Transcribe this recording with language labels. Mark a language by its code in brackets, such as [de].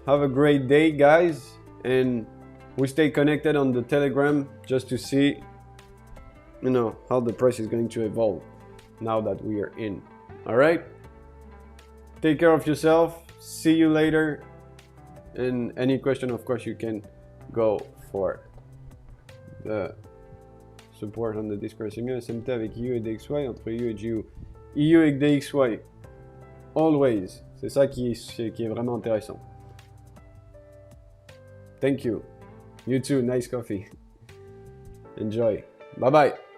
[en] Have a great day, guys. And we stay connected on the Telegram just to see, you know, how the price is going to evolve now that we are in. All right? Take care of yourself. See you later. And any question, of course, you can go for the support on the Discord. [fr] C'est mieux SMT avec IU et DXY entre IU et GU. IU et DXY. [en] Always. [fr] C'est ça qui est vraiment intéressant. [en] Thank you. You too. Nice coffee. Enjoy. Bye bye.